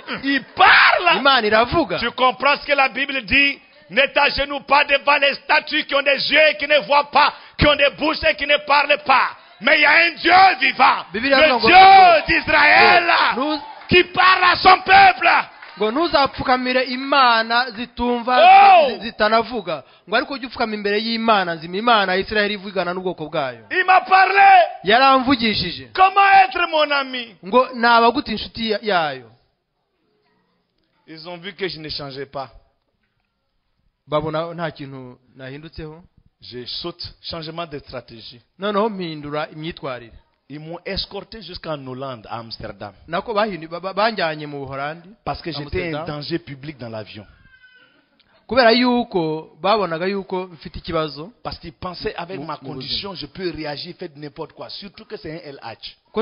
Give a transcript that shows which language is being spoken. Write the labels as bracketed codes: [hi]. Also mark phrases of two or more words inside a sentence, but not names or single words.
[fr] Il parle. Tu comprends ce que la Bible dit? Ne t'agenouille pas devant les statues qui ont des yeux et qui ne voient pas, qui ont des bouches et qui ne parlent pas. Mais il y a un Dieu vivant, le Dieu d'Israël, qui parle à son peuple. [rw] ngo ntuzapfukamire imana zitumva zitanavuga ngo ariko ujye upfukama imbere y'Imana nzima, Imana ya Isiraheli ivugana n'ubwoko bwayo. [fr] Il m'a parlé. [rw] Yaramvugishije. [fr] Comment être mon ami? [rw] ngo nabaguta inshuti yayo. [fr] Ils ont vu que je ne changeais pas. [rw] Babona nta kintu nahindutseho. [fr] Je saute, changement de stratégie. [rw] Noneho mpindura imyitwarire. [fr] Ils m'ont escorté jusqu'en Hollande, à Amsterdam. Parce que j'étais un danger public dans l'avion. Parce qu'ils pensaient avec ma condition, je peux réagir, faire n'importe quoi. Surtout que c'est un LH.